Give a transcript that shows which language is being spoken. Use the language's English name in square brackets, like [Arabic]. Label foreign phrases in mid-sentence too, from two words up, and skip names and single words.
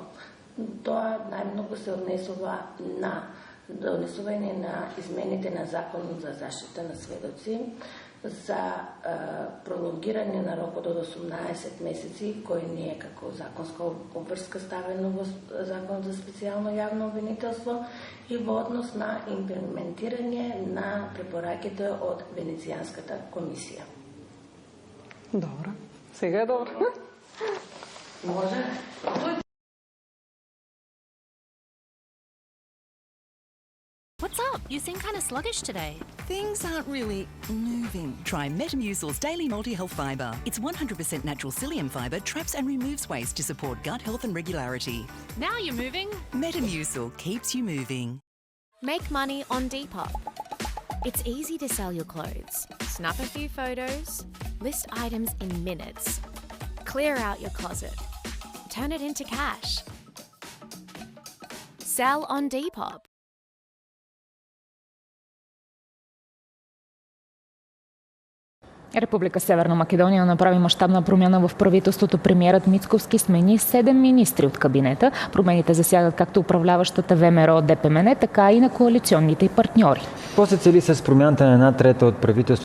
[Macedonian] Тоа најмногу се однесува на донесување на измените на Законот за заштита на сведоци, за пролонгирање на рокот од 18 месеци, кој не е како законска обврска ставено во Закон за специјално јавно обвинителство и во однос на имплементирање на препораките од Венецијанската комисија. Добро. Сега е добро. Може? [English] What's up? You seem kind of sluggish today. Things aren't really moving. Try Metamucil's Daily Multi-Health Fibre. It's 100% natural psyllium fibre, traps and removes waste to support gut health and regularity. Now you're moving. Metamucil keeps you moving. Make money on Depop. It's easy to sell your clothes. Snap a few photos. List items in minutes. Clear out your closet. Turn it into cash. Sell on Depop. [Macedonian] Република Северна Македонија направи маштабна промена во правителството. Премиерот Мицковски смени 7 министри од кабинета. [Bulgarian] Промените засягат както управляващата ВМРО ДПМН, така и на коалиционните партньори. После цели с промяната на една трета от правителството